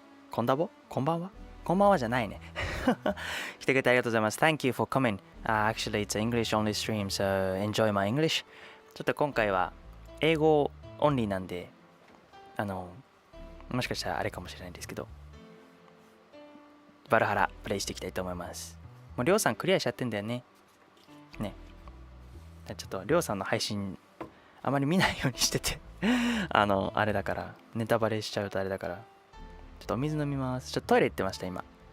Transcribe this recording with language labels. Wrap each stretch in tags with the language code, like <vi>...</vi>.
<ja>こんだぼこんばんはこんばんはじゃないね。来てくれてありがとうございます。</ja> <en>Thank you for coming. Actually, it's an English only stream, so enjoy my English.</en> <ja>ちょっと今回は英語オンリーなんで、もしかしたらあれかもしれないんですけど、バルハラプレイしていきたいと思います。もうりょうさんクリアしちゃってんだよね。ね。ちょっとりょうさんの配信あまり見ないようにしててあれだから、ネタバレしちゃうとあれだから、ちょっとお水飲みます。ちょっとトイレ行ってました、今。</ja>